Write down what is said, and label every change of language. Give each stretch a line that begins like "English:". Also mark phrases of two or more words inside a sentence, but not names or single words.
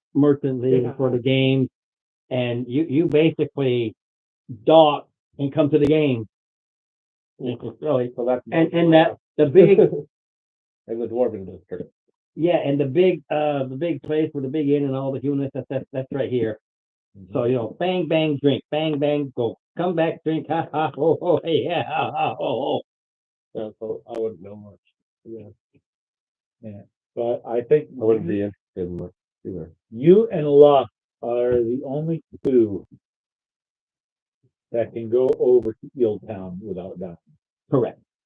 English: Merchant League for the game, and you basically dock and come to the game. It's really, So that's. and that, the big, In the Dwarven district. yeah, and the big place with the big inn and all the units, that's right here. So, you know, bang, bang, drink, bang, bang, go, come back, drink, ha, ha, ho, ho, hey, yeah, ha, ha, ho, ho. Yeah, so I wouldn't know much. Yeah, But I think I wouldn't be interested in much either. you and Luck are the only two that can go over to Eeltown without dying. Correct.